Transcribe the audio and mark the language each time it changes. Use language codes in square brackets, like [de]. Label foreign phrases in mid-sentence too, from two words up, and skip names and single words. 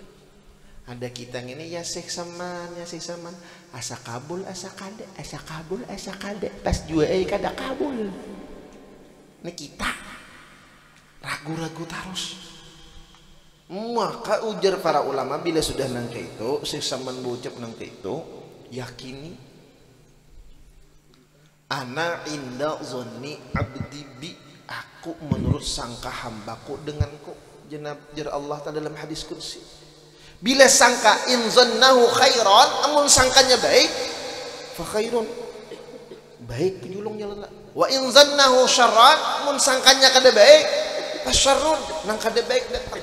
[bjn] Ada kita ini ya Syekh Saman, ya Syekh Saman, asa kabul asa kade, asa kabul asa kade, pas jua kada kabul. Ini kita ragu-ragu terus. Maka ujar para ulama bila sudah nangka itu, Syekh Saman bocap nangka itu, [ar] yakini أنا عند ظن عبدي بي, [bjn] aku menurut sangka hambaku denganku. Jar Allah dalam hadis kursi. Bila sangka [ar] إن ظنه خيرا, [bjn] amun sangkanya baik, [ar] فخير, [bjn] baik penjulung jalan. [ar] وإن ظنه شرا, [bjn] amun sangkanya kada baik, [ar] فشر, [bjn] nang kada baik datang.